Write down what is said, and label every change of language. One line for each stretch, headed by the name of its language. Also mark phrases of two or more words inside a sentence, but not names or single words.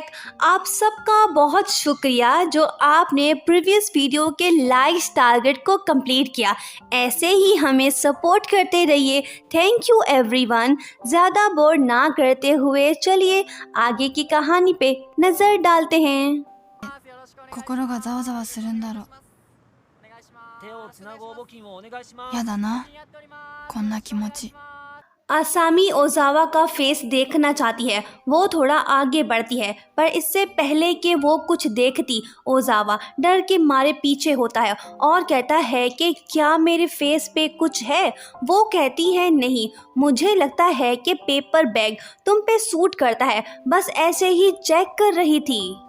Hindi: आप सबका बहुत शुक्रिया जो आपने
English: previous video
Hindi: के
English: likes target
Hindi: को कंप्लीट किया। ऐसे ही हमें सपोर्ट करते रहिए।
English: thank you everyone.
Hindi: ज़्यादा बोर ना करते हुए चलिए आगे की कहानी पे नज़र डालते हैं।
Japanese: 心がざわざわするんだろう。やだな、こんな気持ち。
Hindi: आसामी ओजावा का फेस देखना चाहती है। वो थोड़ा आगे बढ़ती है, पर इससे पहले कि वो कुछ देखती, ओजावा डर के मारे पीछे होता है और कहता है कि क्या मेरे फेस पे कुछ है। वो कहती है नहीं, मुझे लगता है कि
English: paper bag
Hindi: तुम पे सूट करता है, बस ऐसे ही चेक कर रही थी।